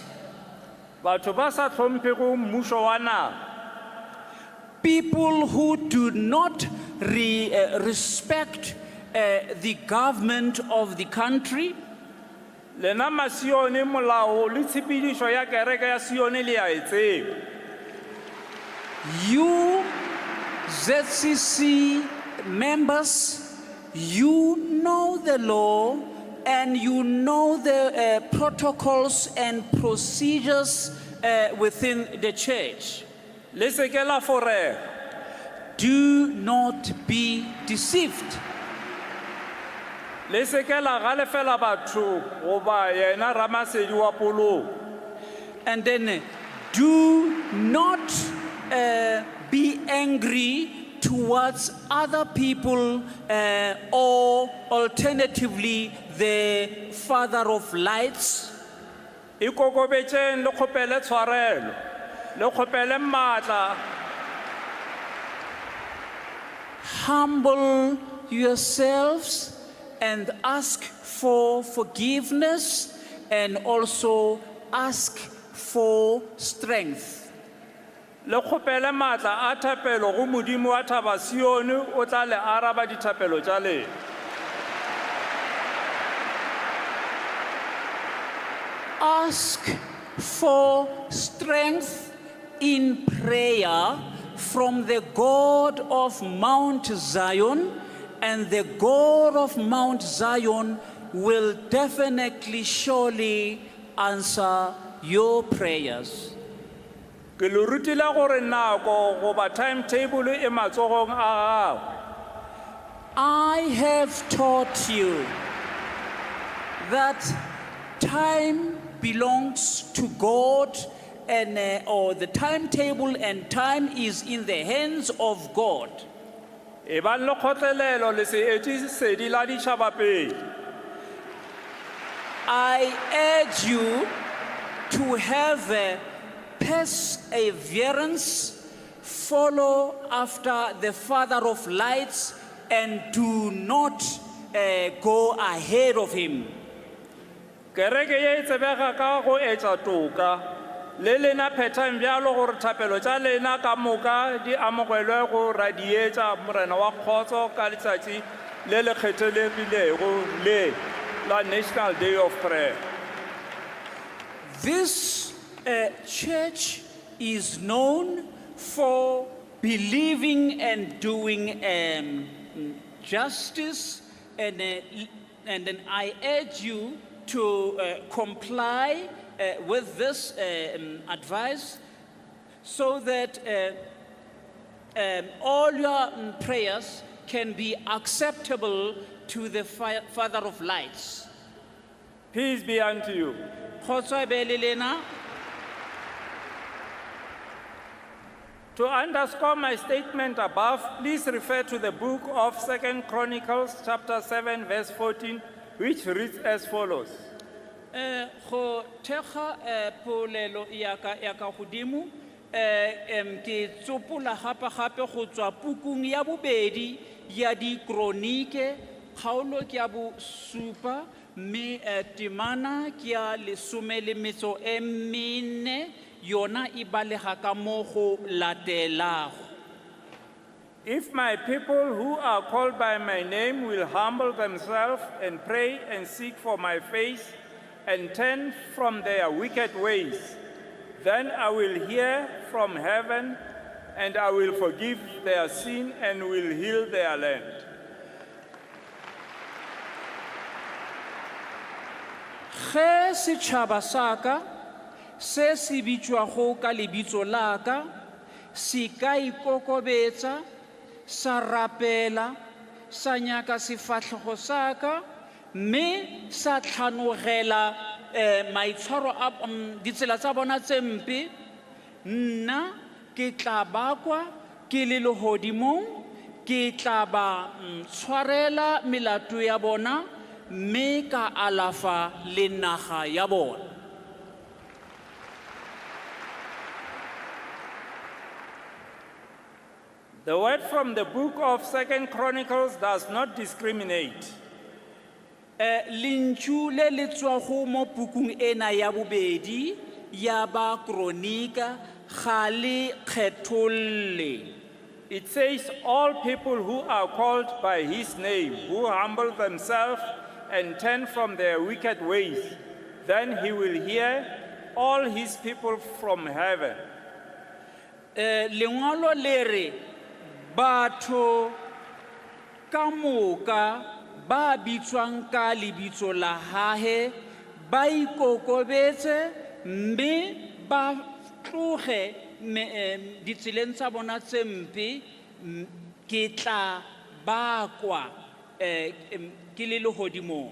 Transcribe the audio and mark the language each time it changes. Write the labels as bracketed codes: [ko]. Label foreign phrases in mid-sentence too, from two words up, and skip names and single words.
[nso] Batho ba sa hlomphego mmušo wa naga, [en] people who do not respect the government of the country. [nso] lena masione molao le tshepedišo ya kereke ya Sione le a e tseba. [en] You ZCC members, you know the law and you know the protocols and procedures within the church. [nso] Le se ke la forega. [en] Do not be deceived. [nso] Le se ke la galefela batho goba yena Ramasedi wa poloko. [en] And then do not be angry towards other people or alternatively the Father of lights. [nso] Ikokobetšeng le kgopele tshwarelo, le kgopele maatla. [en] Humble yourselves and ask for forgiveness and also ask for strength. [nso] Le kgopele maatla a thapelo go Modimo wa thaba Sione o tla le araba dithapelo tša lena. [en] Ask for strength in prayer from the God of Mount Zion, and the God of Mount Zion will definitely, surely answer your prayers. [nso] Ke le rutile gore nako goba timetable e matsogong a gago. [en] I have taught you that time belongs to God, and or the timetable and time is in the hands of God. [nso] E bang le kgotlelelo le seetši sedi la ditšhaba pele. [en] I urge you to have perseverance, follow after the Father of lights, and do not go ahead of him. [nso] Kereke ye e tsebega ka go etša toka, le lena phethang bjalo gore thapelo tša lena ka moka di amogelwe go radietša morena wa kgotso ka letšatši le le kgethelegilego le la National Day of Prayer. [en] This church is known for believing and doing justice, and then I urge you to comply with this advice, so that all your prayers can be acceptable to the Father of lights. Peace be unto you. [nso] Kgotso e be le lena. [en] To underscore my statement above, please refer to the book of 2 Chronicles chapter 7 verse 14, which reads as follows. [nso] Go thekga polelo ya ka godimo, ke tsopola gape go tswa pukung ya bobedi ya di kronike, kgaolo ke ya bo 7 mme temana ke ya 14 yona e balega ka mo go latelago. [en] If my people who are called by my name will humble themselves and pray and seek for my face and turn from their wicked ways, then I will hear from heaven and I will forgive their sin and will heal their land. [nso] Ge setšhaba sa ka se se bitšwago ka lebitso la ka se ka ikokobetsa, sa rapela, sa nyaka sefatlhego sa ka, mme sa tlhanogela maitshwaro a ditsela tsa bona tse mpe, nna ke tla bakwa ke le lehodimong, ke tla ba tshwarela melato ya bona, mme ka alafa le naga ya bona. [en] The word from the book of 2 Chronicles does not discriminate. [nso] Lentšu le le tswago mo pukung ena ya bobedi ya ba kronika ga le kgetholle. [en] It says, all people who are called by his name, who humble themselves and turn from their wicked ways, then he will hear all his people from heaven. [nso] Lengwalo le re batho ka moka ba bitswang ka lebitso la hahe ba ikokobetse mme ba tloge ditseleng tsa bona tse mpe, ke tla bakwa ke le lehodimong.